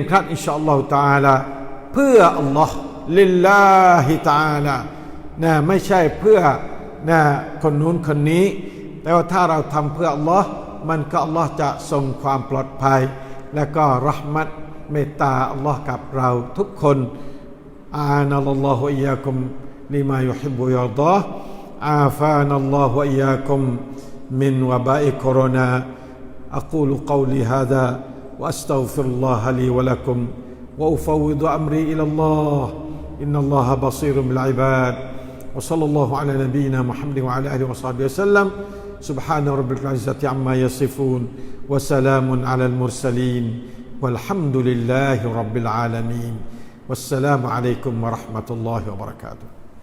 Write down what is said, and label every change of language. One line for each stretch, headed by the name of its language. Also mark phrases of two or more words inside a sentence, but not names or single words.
Thai: ครัด
Arabic: إن شاء الله تعالى
Thai: เพื่ออัลลอฮฺ
Arabic: لله تعالى
Thai: ไม่ใช่เพื่อคนนู้นคนนี้แต่ว่าถ้าเราทำเพื่ออัลล อฮฺมันก็อัลลอฮฺจะส่งความปลอดภัยและก็เราะห์มัตเมตตาอัลลอฮฺกับเราทุ
Arabic: กคน أعاننا الله وإياكم لما يحب ويرضاه وعا فانا الله وإياكم من وباء كورونا أقول قولي هذا وأستغفر الله لي ولكم وأفوض أمري إلى الله إن الله بصير بالعباد وصلى الله على نبينا محمد وعلى آله وصحبه وسلم سبحان ربك العزة عما يصفون وسلام على المرسلين والحمد لله رب العالمين والسلام عليكم ورحمة الله وبركاته